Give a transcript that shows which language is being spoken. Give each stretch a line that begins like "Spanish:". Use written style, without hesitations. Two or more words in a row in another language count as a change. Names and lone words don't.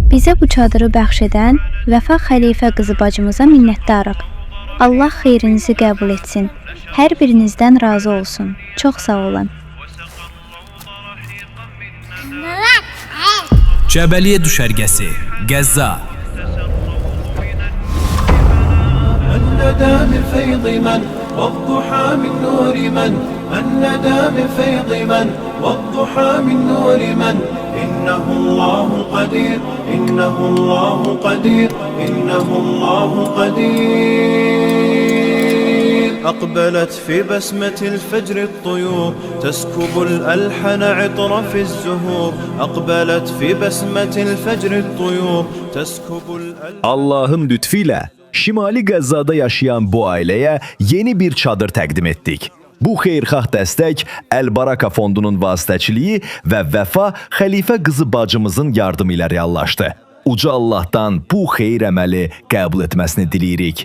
Azerbaijani: Bizə bu çadırı bəxş edən Vəfa xəlifə qızı bacımıza minnətdarıq. Allah xeyrinizi qəbul etsin. Hər birinizdən razı olsun. Çox sağ olun. Cəbəliyə düşərgəsi, Qəzza.
Arabic: الندى من فيض من والضحى من نور من الندى من فيض من والضحى من نور من إنه الله قدير إنه الله قدير إنه الله قدير أقبلت في بسمة الفجر الطيور تسكب الألحن عطر في الزهور أقبلت في بسمة الفجر الطيور تسكب الألحن.
Azerbaijani: Allah'ın lütfiyle Şimali Qəzzada yaşayan bu ailəyə yeni bir çadır təqdim etdik. Bu xeyirxah dəstək Əl-Baraka fondunun vasitəçiliyi və Vəfa xəlifə qızı bacımızın yardımı ilə reallaşdı. Uca Allahdan bu xeyir əməli qəbul etməsini diləyirik.